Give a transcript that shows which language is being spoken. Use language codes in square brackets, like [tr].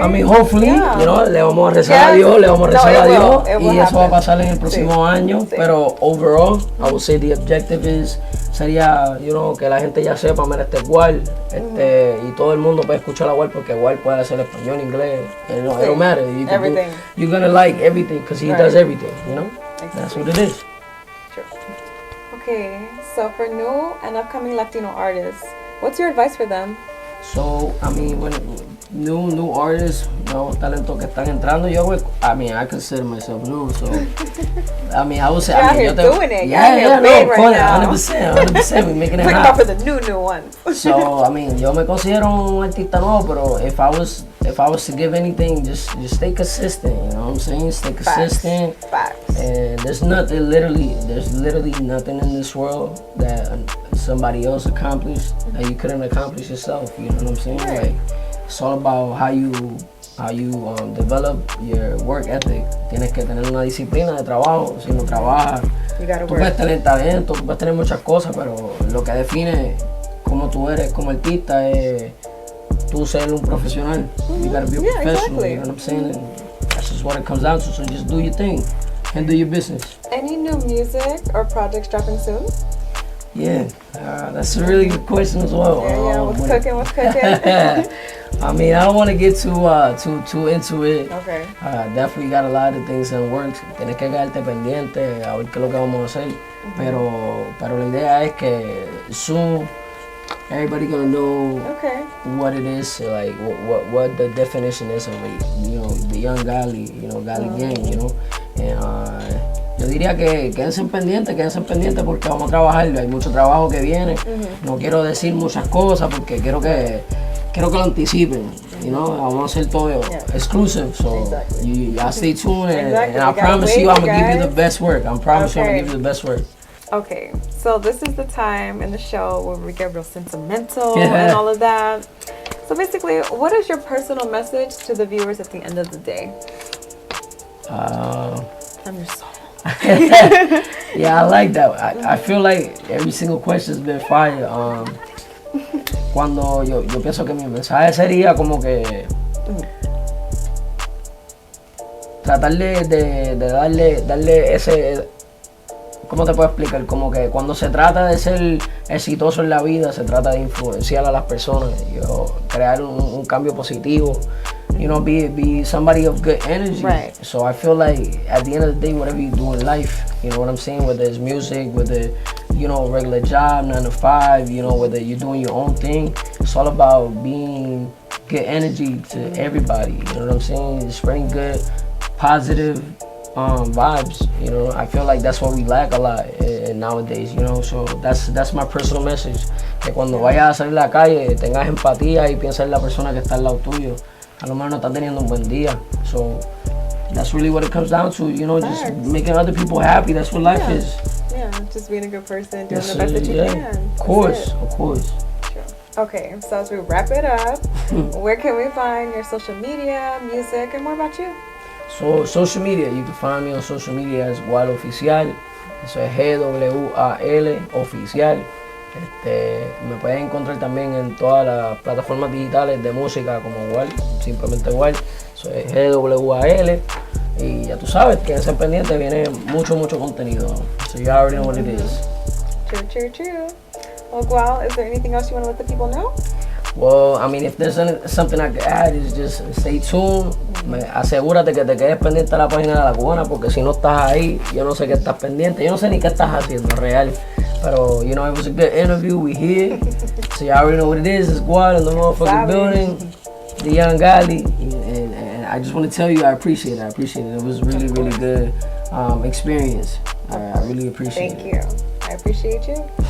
[en] I mean, hopefully, [es] le vamos a rezar a Dios, y eso va a pasar en el próximo año, pero [en] overall, I would say the objective [es] sería, que la gente ya sepa, mira, este Gwal, y todo el mundo puede escuchar a Gwal porque Gwal puede hacer español, inglés, [en] it don't matter. Everything. You're gonna like everything because he does everything, Exactly. That's what it is. True. Okay, so for new and upcoming Latino artists, what's your advice for them? So, when new artists, [es] nuevos talentos que están entrando, [en] I consider myself new, so, I would say, You're out here doing it. Of course, now. 100%, we're making it Talking about for the new ones. So, [es] yo me considero un artista nuevo, pero [en] if I was to give anything, just stay consistent, you know what I'm saying? Stay consistent. Facts. And there's literally nothing in this world that somebody else accomplished that you couldn't accomplish yourself, you know what I'm saying? Right. Like, it's all about how you develop your work ethic. [es] Tienes que tener una disciplina de trabajo. Si no trabajas, tú puedes tener talento, tú puedes tener muchas cosas, pero lo que define cómo tú eres como artista es tú ser un profesional. [en] You gotta be a professional, exactly. You know what I'm saying? And that's just what it comes down to. So just do your thing and do your business. Any new music or projects dropping soon? Yeah, that's a really good question as well. What's cooking? I don't want to get too into it. Okay. Definitely got a lot of things in works. [es] Tienes que quedarte pendiente a ver qué es lo que vamos a hacer. Pero la idea es que [en] soon everybody gonna know what it is, like what the definition is of it, the young Gali, Gali gang, [es] and yo diría que quédense pendientes porque vamos a trabajar, hay mucho trabajo que viene. No quiero decir muchas cosas porque quiero que lo anticipen, vamos a hacer todo [en] exclusive, so you stay tuned and I promise you I'm gonna give you the best work. I'm promising I'm gonna give you the best work. Okay, so this is the time in the show where we get real sentimental and all of that. So basically, what is your personal message to the viewers at the end of the day? I'm your soul. Yeah, I like that. I feel like every single question's been fire. [es] Cuando yo pienso que mi mensaje sería como que tratar de darle ese, ¿cómo te puedo explicar? Como que cuando se trata de ser exitoso en la vida, se trata de influenciar a las personas, crear un cambio positivo, [en] be somebody of good energy. Right. So I feel like at the end of the day, whatever you do in life, you know what I'm saying, whether it's music, whether regular job, 9 to 5, whether you're doing your own thing, it's all about being good energy to everybody. You know what I'm saying? Spreading good, positive vibes. I feel like that's what we lack a lot nowadays. So that's my personal message. [es] Que cuando vayas a salir a la calle tengas empatía y pienses en la persona que está al lado tuyo. A lo mejor no está teniendo un buen día. [en] So that's really what it comes down to. Just making other people happy. That's what life is. Yeah, just being a good person, doing the best that you can. Of course. True. Okay, so as we wrap it up, where can we find your social media, music, and more about you? So, social media, you can find me on social media as Gwal Oficial. [es] Eso es Gwal Oficial. Me puedes encontrar también en todas las plataformas digitales de música como Gwal, simplemente Gwal. Eso es Gwal. Y ya tú sabes, quédense pendientes, viene mucho contenido. [en] So you already know what it is. True. Well, Gwal, is there anything else you want to let the people know? Well, I mean, if there's something I could add, is just stay tuned. [es] Asegúrate que te quedes pendiente de la página de La Cubana, porque si no estás ahí, yo no sé qué estás pendiente, yo no sé ni qué estás haciendo real. [en] Pero, it was a good interview, we here. So you already know what it is, it's Gwal in the motherfucking building, the young Gali. And I just want to tell you, I appreciate it. It was really good experience. I really appreciate it. Thank you. I appreciate you.